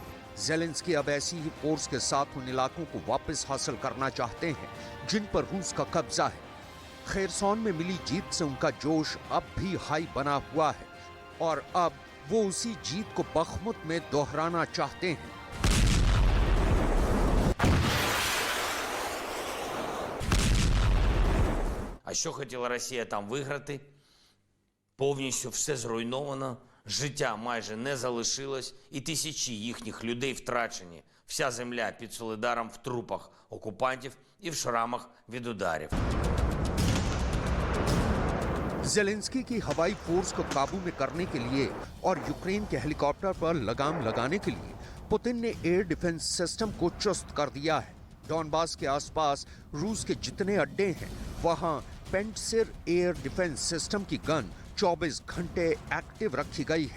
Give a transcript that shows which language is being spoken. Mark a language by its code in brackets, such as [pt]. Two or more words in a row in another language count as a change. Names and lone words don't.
[hi] ज़ेलेंस्की अब ऐसी ही फोर्स के साथ उन इलाकों को वापस हासिल करना चाहते हैं जिन पर रूस का कब्जा है। खेरसौन में मिली जीत से उनका जोश अब भी हाई बना हुआ है और अब वो उसी जीत को बखमुत में दोहराना चाहते हैं। [uk] А що хотіла Росія там виграти? Повністю все зруйновано, життя майже не залишилось, і тисячі їхніх людей втрачені. Вся земля під Солидаром в трупах окупантів і в шрамах від ударів. [hi] ज़ेलेंस्की की हवाई फोर्स को काबू में करने के लिए और यूक्रेन के हेलीकॉप्टर पर लगाम लगाने के लिए पुतिन ने [en] air defense system [hi] को चुस्त कर दिया है। डॉनबास के आसपास रूस के जितने अड्डे हैं वहां पेंटसिर [en] air defense system [hi] की गन 24 घंटे एक्टिव रखी गई है।